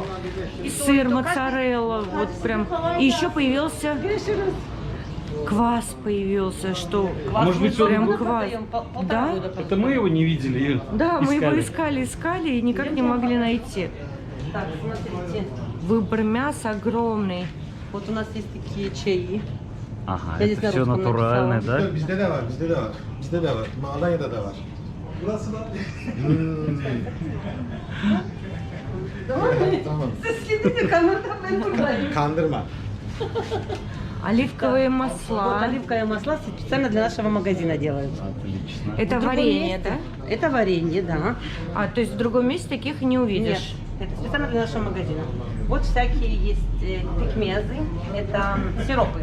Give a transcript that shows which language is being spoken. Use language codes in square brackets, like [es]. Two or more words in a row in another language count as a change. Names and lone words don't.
[ru] И сыр, моцарелла, вот прям. И еще появился квас появился, что Может быть, прям он- квас. Да? Это мы его не видели и Да, мы его искали. искали и никак не могли найти. Так, смотрите. Выбор мяса огромный. Вот у нас есть такие чаи. Ага, Я здесь это на все русском натуральное, написала. да? [tr] Bizde de var, bizde de var. Bizde de var. Alanya'da da var. Burası da. Tamam. [ru] Следите, камера. [tr] Kandırma. [ru] Оливковые Вот масла. оливковое масло специально для нашего магазина делают. Отлично. Это В другом варенье, месте- да? Это варенье, да. А, то есть в другом месте таких не Нет, увидишь. это специально для нашего магазина. Вот всякие есть пикмезы, это сиропы.